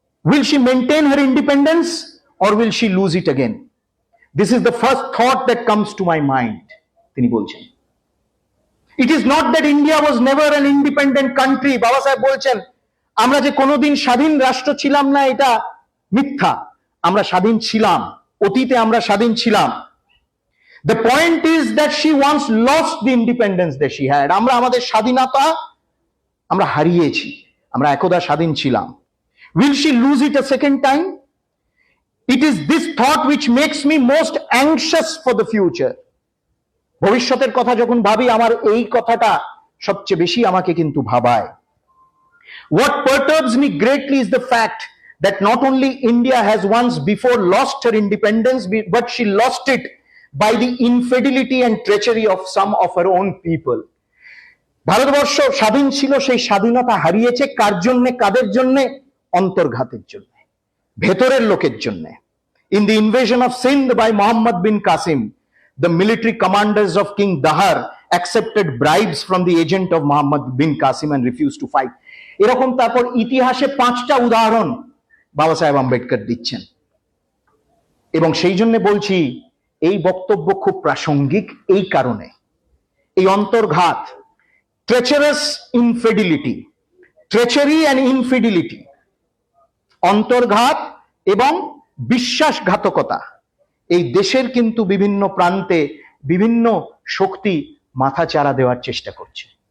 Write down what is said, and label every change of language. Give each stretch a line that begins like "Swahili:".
English: Will she maintain her independence or will she lose it again? This is the first thought that comes to my mind,
Bangla: তিনি বলছেন।
English: It is not that India was never an independent country.
Bangla: বাবা সাহেব বলছেন আমরা যে কোনোদিন স্বাধীন রাষ্ট্র ছিলাম না, এটা মিথ্যা। আমরা স্বাধীন ছিলাম, অতীতে আমরা স্বাধীন ছিলাম।
English: The point is that she once lost the independence that she had.
Bangla: আমরা আমাদের স্বাধীনতা আমরা হারিয়েছি, আমরা একদা স্বাধীন ছিলাম।
English: Will she lose it a second time? It is this thought which makes me most anxious for the future.
Bangla: ভবিষ্যতের কথা যখন ভাবি, আমার এই কথাটা সবচেয়ে বেশি আমাকে কিন্তু ভাবায়।
English: What perturbs me greatly is the fact that not only India has once before lost her independence, but she lost it by the infidelity and treachery of some of her own people.
Bangla: Bharatvarsha স্বাধীন ছিল, সেই স্বাধীনতা হারিয়েছে কার জন্য, কাদের জন্য? অন্তর্ঘাতের জন্য, ভেতরের লোকের জন্য।
English: In the invasion of Sindh by Muhammad bin Qasim, the military commanders of King Dahar accepted bribes from the agent of Muhammad bin Qasim and refused to fight.
Bangla: এরকম তারপর ইতিহাসে 5টা উদাহরণ বাবা সাহেব আম্বেদকর দিচ্ছেন। এবং সেই জন্য বলছি এই বক্তব্য খুব প্রাসঙ্গিক এই কারণে। এই অন্তর্ঘাত,
English: treacherous infidelity, treachery and infidelity,
Bangla: অন্তর্ঘাত এবং বিশ্বাসঘাতকতা, এই দেশের কিন্তু বিভিন্ন প্রান্তে বিভিন্ন শক্তি মাথাচাড়া দেওয়ার চেষ্টা করছে।